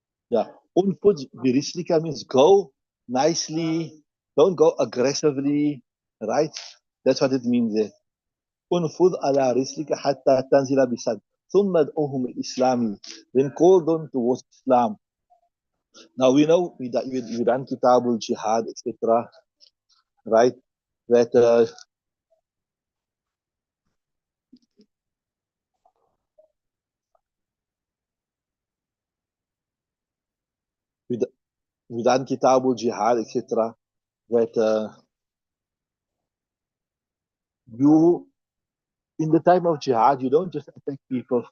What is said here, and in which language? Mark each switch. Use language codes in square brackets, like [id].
[en] Yeah. [ar] انفض برسلك [en] means go nicely, don't go aggressively, right? That's what it means there. [ar] انفض على رسلك حتى تنزل بساحتهم ثم ادعوهم الإسلام, [en] then call them towards Islam. Now we know we done Kitabul Jihad, etc., right? That we, we done Kitabul Jihad, etc., that you in the time of jihad, you don't just attack people.